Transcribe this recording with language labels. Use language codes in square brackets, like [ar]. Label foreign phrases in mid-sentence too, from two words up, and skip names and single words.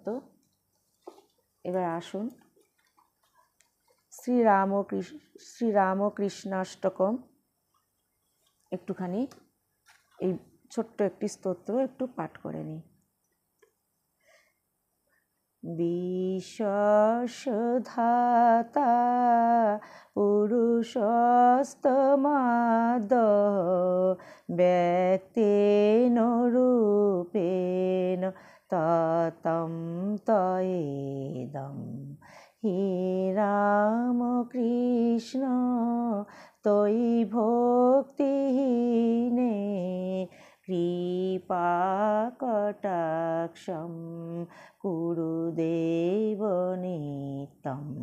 [bn] এবার আসুন শ্রীরামকৃষ্ণাষ্টকম একটুখানি এই ছোট্ট একটি স্তোত্র একটু পাঠ করে নিই। [sa] বিশ্বধাতা পুরুষস্তমাদ ব্যক্তেন রূপেণ ততম তয়েদম হে রাম কৃষ্ণ তয়ি ভক্তিহীনে কৃপা কটাক্ষম কুরুদেব নিত্যম।